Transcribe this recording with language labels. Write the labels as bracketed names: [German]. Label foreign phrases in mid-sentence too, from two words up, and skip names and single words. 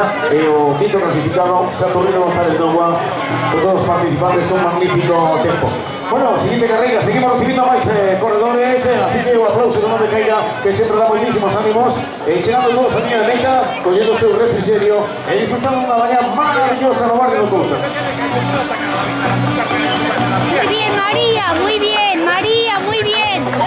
[Galician] E o quinto clasificado, Saturnino González Nogua, por todos os participantes con magnífico tempo. Bueno, siguiente carreira, seguimos recibindo máis corredores, así que o aplauso do nome Caira, que sempre dá moitísimos ánimos, chegando todos a línea de meta, collendo o seu refrigerio e disfrutando unha mañá maravillosa no Barrio do Couto. [Spanish] Muy bien, María, muy bien, María, muy bien.